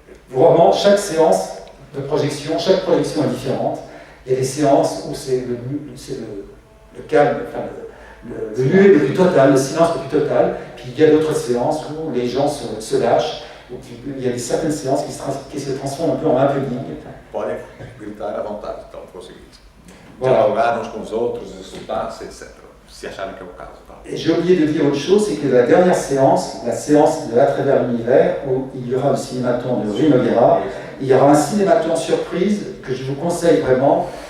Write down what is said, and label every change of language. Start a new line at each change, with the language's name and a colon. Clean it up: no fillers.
French: Vraiment, chaque séance de projection, chaque projection est différente. Il y a des séances où c'est le calme, enfin, le muet le plus total, le silence le plus total. Puis il y a d'autres séances où les gens se lâchent. Il y a certaines séances qui se transforment un peu en happening.
Portuguese: Podem gritar à vontade, então, for o seguinte.
French: Voilà.
Portuguese: Dialogar uns com os outros, insultar-se, etc. Se acharem que é o caso. Tá?
French: Et j'ai oublié de dire autre chose, c'est que la dernière séance, la séance de À travers l'univers, où il y aura le cinématon de Rui Nogueira, il y aura un cinématon surprise que je vous conseille vraiment.